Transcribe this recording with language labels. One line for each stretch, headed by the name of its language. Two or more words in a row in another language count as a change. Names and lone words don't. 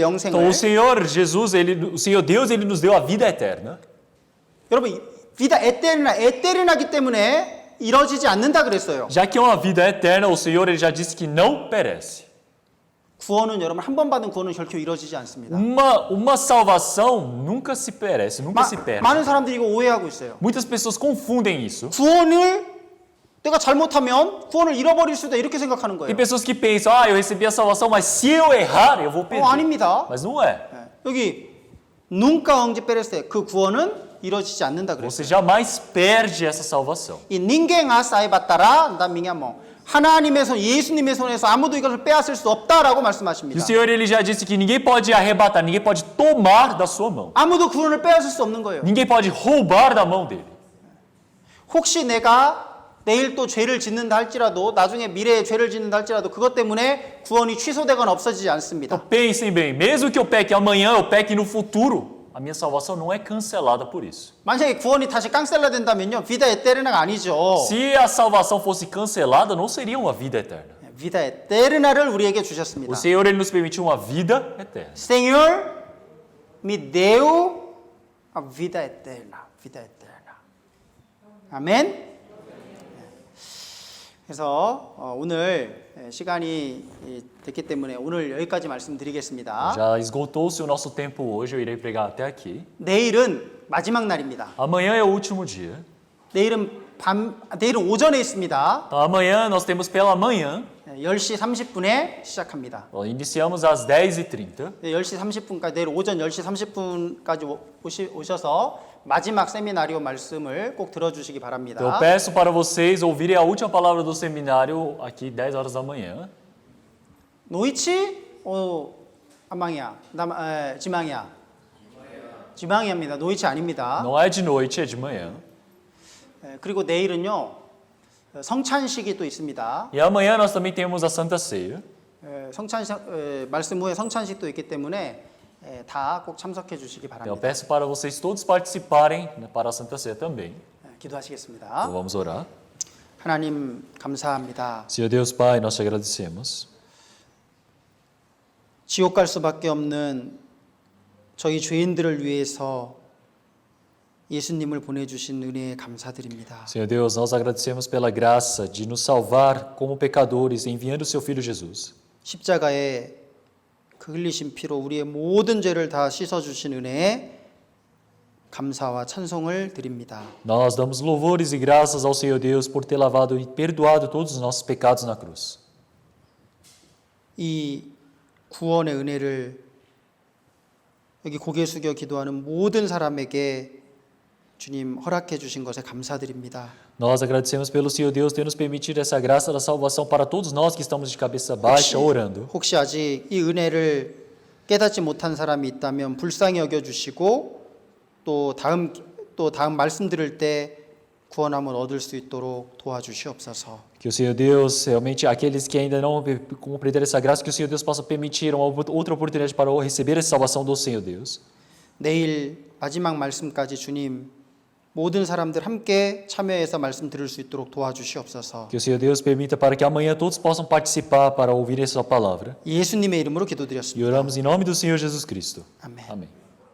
Portuguese: Então
Korean: 영생을.
Portuguese: o Senhor Jesus, o Senhor Deus, ele nos deu a vida eterna. 여러분, vida eterna,
Korean: eterna기 때문에 이루어지지 않는다 그랬어요.
Portuguese: Já que é uma vida eterna, o Senhor ele já disse que não perece.
Korean: 구원은 여러분 한 번 받은 구원은 결코 이루어지지 않습니다.
Portuguese: Uma salvação nunca se perece, nunca se perde.
Korean: 많은 사람들이 이거 오해하고 있어요.
Portuguese: Muitas pessoas confundem isso.
Korean: 구원을 내가 잘못하면 구원을 잃어버릴 수도 이렇게 생각하는
Portuguese: Tem
Korean: 거예요.
Portuguese: pessoas que pensam, eu recebi a salvação, mas se eu errar, eu vou perder.
Korean: 아닙니다.
Portuguese: Mas não é.
Korean: 여기
Portuguese: nunca hão de perecer
Korean: 그 구원은 이루어지지 않는다 그랬어요.
Portuguese: Você jamais perde essa salvação. 이 ninguém as arrebatará da minha mão.
Korean: 하나님의 손, 예수님의 손에서 아무도 이것을 빼앗을 수 없다라고
Portuguese: E
Korean: 말씀하십니다.
Portuguese: o Senhor ele já disse que ninguém pode arrebatar, ninguém pode tomar da sua mão.
Korean: 아무도 구원을 빼앗을 수 없는 거예요.
Portuguese: Ninguém pode roubar da mão dele.
Korean: 혹시 내가 내일 또 죄를 짓는다 할지라도 나중에 미래에 죄를 짓는다 할지라도 그것 때문에 구원이 취소되거나 없어지지 않습니다.
Portuguese: Então pensem bem, mesmo que eu peque amanhã, eu peque no futuro, a minha salvação não é cancelada por isso.
Korean: 만약에 구원이 다시 깡셀라 된다면요.
Portuguese: vida eterna
Korean: 가 아니죠.
Portuguese: Se a salvação fosse cancelada, não seria uma vida eterna. vida eterna
Korean: 를 우리에게
Portuguese: O
Korean: 주셨습니다.
Portuguese: Senhor ele nos permitiu uma vida eterna. Senhor me deu a vida eterna. vida eterna.
Korean: 아멘. 그래서 오늘 시간이 됐기 때문에 오늘 여기까지 말씀드리겠습니다.
Portuguese: Já esgotou-se o nosso tempo hoje, eu irei pregar até aqui.
Korean: 내일은 마지막 날입니다.
Portuguese: Amanhã é o último dia.
Korean: 내일은 내일은 오전에 있습니다.
Portuguese: Então, amanhã nós temos pela manhã,
Korean: 10시 30분에 시작합니다.
Portuguese: iniciamos às 10h30.
Korean: 10시 30분까지 내일 오전 10시 30분까지 오셔서 마지막 세미나리오 말씀을 꼭 들어주시기 바랍니다.
Portuguese: Então, eu peço para vocês ouvirem a última palavra do seminário aqui 10 horas da manhã.
Korean: 노이치? 아망이야. 지망이야. 지망이입니다. 노이치 아닙니다.
Portuguese: Não é de noite, é de manhã.
Korean: 그리고 내일은요. 성찬식이 또 있습니다.
Portuguese: E amanhã nós também temos a Santa Ceia.
Korean: 말씀 후에 성찬식도 있기 때문에 다 꼭 참석해 주시기
Portuguese: Então, eu
Korean: 바랍니다.
Portuguese: peço para vocês todos participarem para a Santa Ceia também.
Korean: 기도하시겠습니다.
Portuguese: Então, vamos orar.
Korean: 하나님 감사합니다.
Portuguese: Senhor Deus Pai, nós te agradecemos.
Korean: 지옥 갈 수밖에 없는 저희 죄인들을 위해서 예수님을 보내주신 은혜에 감사드립니다.
Portuguese: Senhor Deus, nós agradecemos pela graça de nos salvar como pecadores, enviando o seu Filho Jesus.
Korean: 십자가에 그 흘리신 피로 우리의 모든 죄를 다 씻어주신 은혜에 감사와 찬송을 드립니다.
Portuguese: Nós damos louvores e graças ao Senhor Deus por ter lavado e perdoado todos os nossos pecados na cruz.
Korean: 이 구원의 은혜를 여기 고개 숙여 기도하는 모든 사람에게 주님 허락해 주신 것에 감사드립니다.
Portuguese: Nós agradecemos pelo Senhor Deus ter nos permitido essa graça da salvação para todos nós que estamos de cabeça baixa orando.
Korean: 혹시 아직 이 은혜를 깨닫지 못한 사람이 있다면 불쌍히 여겨 주시고 또 다음 말씀 들을 때 구원함을 얻을 수 있도록 도와주시옵소서.
Portuguese: Que o Senhor Deus, realmente aqueles que ainda não compreenderam essa graça, que o Senhor Deus possa permitir uma outra oportunidade para receber essa salvação do Senhor Deus.
Korean: 내일 마지막 말씀까지 주님 모든 사람들 함께 참여해서 말씀 들을 수 있도록 도와주시옵소서.
Portuguese: Que o Senhor Deus permita para que amanhã todos possam participar para ouvir essa palavra.
Korean: 예수님의 이름으로
Portuguese: E
Korean: 기도드렸습니다.
Portuguese: oramos em nome do Senhor Jesus Cristo.
Korean: 아멘.
Portuguese: Amém.